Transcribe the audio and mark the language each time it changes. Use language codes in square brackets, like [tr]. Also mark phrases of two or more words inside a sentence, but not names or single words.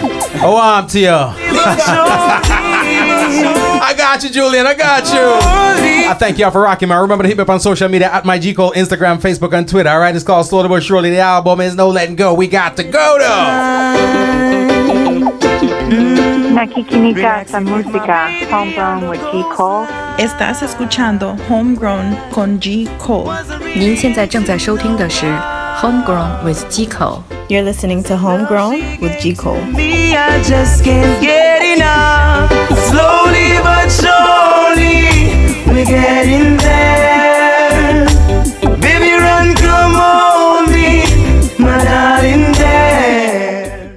[en] Oh, I'm to you. I got you, Julian. I got you. I thank y'all for rocking, man. Remember to hit me up on social media at my G Cole, Instagram, Facebook, and Twitter. All right, it's called Slowly But Surely. The album is No Letting Go. We got to go, though. [tl] Nakikinig sa música Homegrown with G. Cole. [es] Estás escuchando Homegrown con G. Cole. [zh] 您现在正在收听的是 Homegrown with G. Cole. [en] You're listening to Homegrown with G. Cole. Me, I just can't get enough. Slowly but surely, we're getting there. Baby, run, come on me, my darling there.